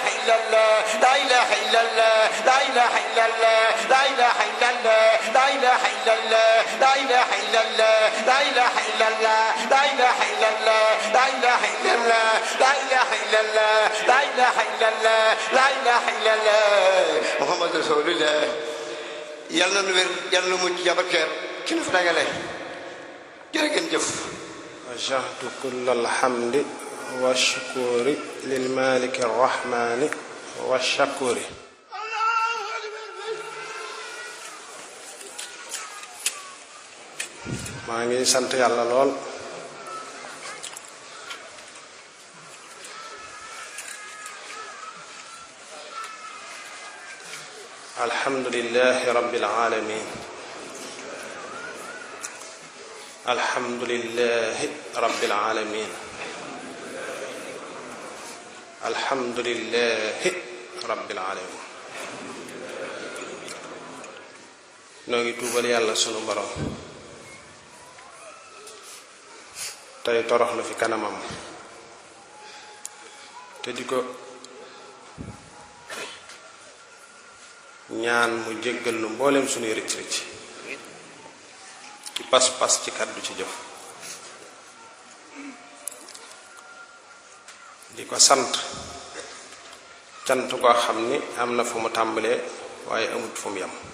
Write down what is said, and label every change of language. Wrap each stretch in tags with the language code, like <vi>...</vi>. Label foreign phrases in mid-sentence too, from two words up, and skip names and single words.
<ar>إلا الله لا إله إلا الله لا إله إلا الله لا إله إلا الله لا إله إلا الله لا إله إلا الله لا إله إلا الله لا إله إلا الله لا إله إلا الله لا إله إلا الله لا إله إلا الله لا إله إلا الله محمد رسول الله</ar> <wo>yàlla na wér yàlla na mucc jabakeer ci na fa dagale jërë ngeen jëf</wo> <ar>وجهت كل الحمد و شكري لل ملك الرحمن و شكري</ar> <wo>maa ngi sant yàlla lool</wo> <ar>الحمد لله رب العالمين الحمد لله رب العالمين الحمد لله رب العالمين</ar> <wo>noo ngi tuubal yàlla sunu borom tey torox na fi kanamam te di ko ñaan mu jéggal nu mboolem sunuy rëcc rëcc ci pas-pas ci kàddu ci jëf di ko sant cant koo xam ni am na fu mu tàmbalee waaye amut fu mu yam</wo>